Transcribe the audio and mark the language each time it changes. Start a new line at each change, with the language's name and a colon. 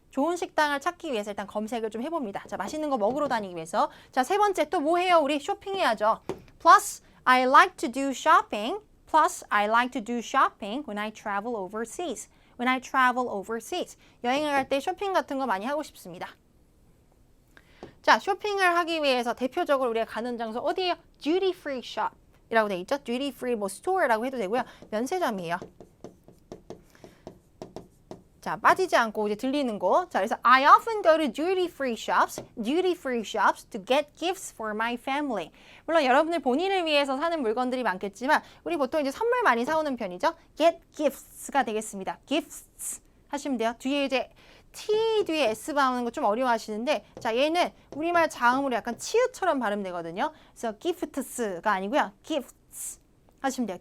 Korean: 좋은 식당을 찾기 위해서 일단 검색을 좀 해봅니다. 자, 맛있는 거 먹으러 다니기 위해서. 자, 세 번째 또 뭐 해요? 우리 쇼핑해야죠.
English: Plus, I like to do shopping. Plus, I like to do shopping when I travel overseas. When I travel overseas.
Korean: 여행을 갈 때 쇼핑 같은 거 많이 하고 싶습니다. 자, 쇼핑을 하기 위해서 대표적으로 우리가 가는 장소 어디예요?
English: Duty free shop
Korean: 이라고 돼 있죠. Duty free 뭐 store라고 해도 되고요. 면세점이에요. 자, 빠지지 않고 이제 들리는 거. 자, 그래서
English: I often go to duty free shops to get gifts for my family.
Korean: 물론 여러분들 본인을 위해서 사는 물건들이 많겠지만 우리 보통 이제 선물 많이 사오는 편이죠. get gifts가 되겠습니다. gifts 하시면 돼요. 뒤에 이제 T 뒤에 S 발음하는 거 좀 어려워하시는데 자, 얘는 우리말 자음으로 약간 치읓처럼 발음되거든요. 그래서 gifts가 아니고요. gifts 하시면 돼요.